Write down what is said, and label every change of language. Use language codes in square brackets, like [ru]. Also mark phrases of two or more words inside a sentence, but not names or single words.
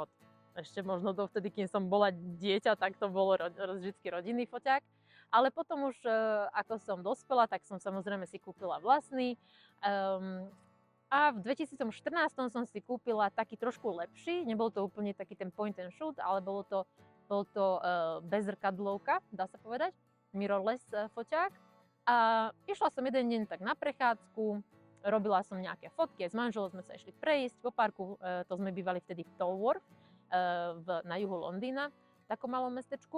[sk] Ešte možno dovtedy, kým som bola dieťa, tak to bolo vždycky rodinný foťák. Ale potom už, ako som dospela, tak som samozrejme si kúpila vlastný. A v 2014 som si kúpila taký trošku lepší, nebol to úplne taký ten [en] point and shoot, [sk] ale bol to bezrkadlovka, dá sa povedať, mirrorless foťák. A išla som jeden deň tak na prechádzku, robila som nejaké fotky, s manželom sme sa išli prejsť po parku, to sme bývali vtedy v Tolworth, na juhu Londýna, v takom malom mestečku.